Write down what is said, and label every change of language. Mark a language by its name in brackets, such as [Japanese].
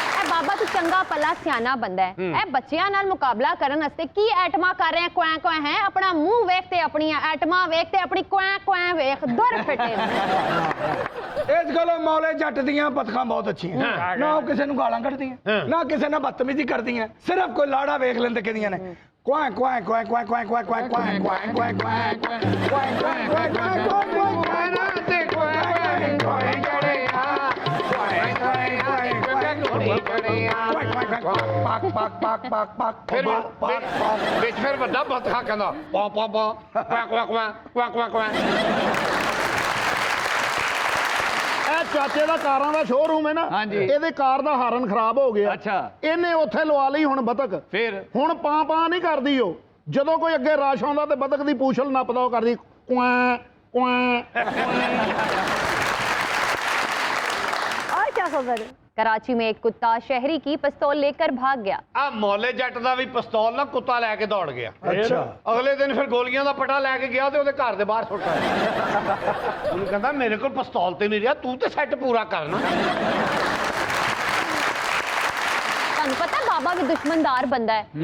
[Punjabi] बाबा तू चंगा पला सियाना बंदा है, ए बच्चियां नाल मुकाबला करन वास्ते की ऐटमा कर रहे हैं क्वैं क्वैं है, अपना मुंह वेखते अपनी ऐटमा वेखते अपनी क्वैं क्वैं वेख, दुर फिटे। ਇਸ ਗੱਲੋਂ ਮੌਲੇ ਜੱਟ ਦੀਆਂ ਬਤਕਾਂ ਬਹੁਤ ਅੱਛੀਆਂ, ਨਾ ਉਹ ਕਿਸੇ ਨੂੰ ਗਾਲਾਂ ਕੱਢਦੀਆਂ, ਨਾ ਕਿਸੇ ਨਾਲ ਬਦਤਮੀਜ਼ੀ ਕਰਦੀਆਂ, ਸਿਰਫ ਕੋਈ ਲਾੜਾ ਵੇਖ ਲੈਂਦੇ ਕਹਿੰਦੀਆਂ ਨੇ ਕੁਆਂ ਕੁਆਂ ਕੁਆਂ ਕੁਆਂ ਕੁਆਂ ਕੁਆਂ ਕੁਆਂ ਕੁਆਂ ਕੁਆਂ ਕੁਆਂ ਕੁਆਂ ਕੁਆਂ ਕੁਆਂ ਪਾਕ ਪਾਕ ਪਾਕ ਪਾਕ ਪਾਕ ਫਿਰ ਵਿੱਚ ਫਿਰ ਵੱਡਾ ਬਤਖਾ ਕਹਿੰਦਾ ਪਾ ਪਾ ਪਾ ਕੁਆਂ ਕੁਆਂ ਕੁਆਂ ਕੁਆਂ ਕੁਆਂ ਕੁਆਂ। ਇਹ ਚਾਚੇ ਦਾ ਕਾਰਾਂ ਦਾ ਸ਼ੋਰੂਮ ਹੈ ਨਾ, ਹਾਂਜੀ। ਇਹਦੇ ਕਾਰ ਦਾ ਹਾਰਨ ਖਰਾਬ ਹੋ ਗਿਆ। ਅੱਛਾ। ਇਹਨੇ ਉੱਥੇ ਲਵਾ ਲਈ ਹੁਣ ਬਤਕ, ਫਿਰ ਹੁਣ ਪਾਂ ਪਾਂ ਨਹੀਂ ਕਰਦੀ ਉਹ। ਜਦੋਂ ਕੋਈ ਅੱਗੇ ਰਸ਼ ਆਉਂਦਾ ਤੇ ਬਤਕ ਦੀ ਪੂਛਲ ਨੱਪਦਾ, ਉਹ ਕਰਦੀ ਕੁਆਂ ਕੁਆਂ। [Hindi] और क्या खबर है? कराची में एक कुत्ता शहरी की पिस्तौल लेकर भाग गया। [Punjabi] ਆ ਮੌਲੇ ਜੱਟ ਦਾ ਵੀ ਪਿਸਤੌਲ ਨਾਲ ਕੁੱਤਾ ਲੈ ਕੇ ਦੌੜ ਗਿਆ। ਅੱਛਾ। ਅਗਲੇ ਦਿਨ ਫਿਰ ਗੋਲੀਆਂ ਦਾ ਪਟਾ ਲੈ ਕੇ ਗਿਆ ਤੇ ਉਹਦੇ ਘਰ ਦੇ ਬਾਹਰ ਸੁੱਟ ਆਇਆ। ਉਹਨੂੰ ਕਹਿੰਦਾ ਮੇਰੇ ਕੋਲ ਪਿਸਤੌਲ ਤੇ ਨਹੀਂ ਰਿਹਾ, ਤੂੰ ਤੇ ਸੈੱਟ ਪੂਰਾ ਕਰਨਾ। ਤੁਹਾਨੂੰ ਪਤਾ ਬਾਬਾ ਵੀ ਦੁਸ਼ਮਨਦਾਰ ਬੰਦਾ ਹੈ।